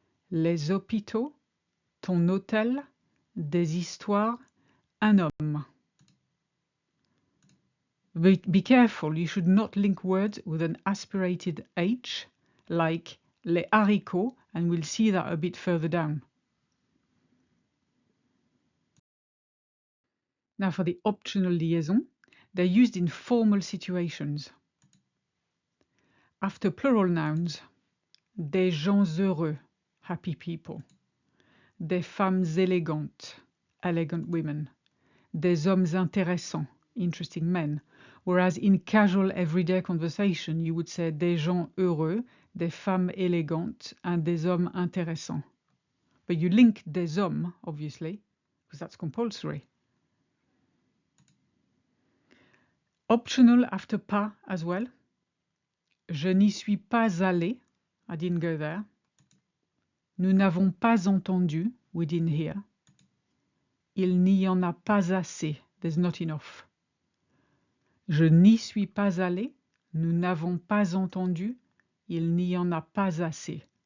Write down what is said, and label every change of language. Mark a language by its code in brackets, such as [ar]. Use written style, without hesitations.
[fr] Les hôpitaux, ton hôtel, des histoires, un homme. [en] Be careful, you should not link words with an aspirated H, like [fr] les haricots, [en] and we'll see that a bit further down. Now for the optional liaison, they're used in formal situations. After plural nouns, [fr] des gens heureux, [en] happy people. [fr] Des femmes élégantes, [en] elegant women. [fr] Des hommes intéressants, [en] interesting men. Whereas in casual everyday conversation, you would say [fr] des gens heureux, des femmes élégantes, [en] and [fr] des hommes intéressants. [en] But you link [fr] des hommes, [en] obviously, because that's compulsory. Optional after pas as well. [fr] Je n'y suis pas allé. [en] I didn't go there. [fr] Nous n'avons pas entendu. [en] We didn't hear. [fr] Il n'y en a pas assez. [en] There's not enough. [fr] Je n'y suis pas allé. Nous n'avons pas entendu. Il n'y en a pas assez.